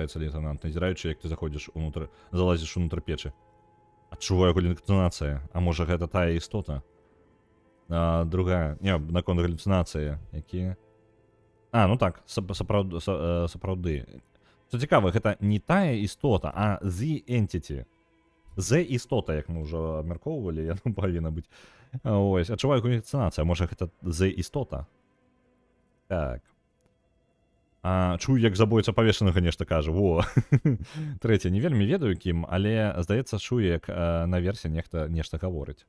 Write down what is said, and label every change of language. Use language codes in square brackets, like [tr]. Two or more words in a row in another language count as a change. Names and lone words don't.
[be] Пытаецца лейтенант, назіраючы, як ты залазіш унутр печы. Адчуваю галюцинацыі. А можа гэта тая істота? Другая. Не, наконт галюцинацыі. Якія? Ну так, сапраўды. Што цікава, гэта не тая істота, а [en] the entity. [be] The істота, як мы ўжо абмяркоўвалі, яна павінна быць. Ось, адчуваю галюцинацыя. Можа гэта the істота? Так. Чую, як забойца павешанага нешта кажа. Во. Трэцяе, не вельмі ведаю кім, але, здаецца, чую, як наверсе нешта гаворыць.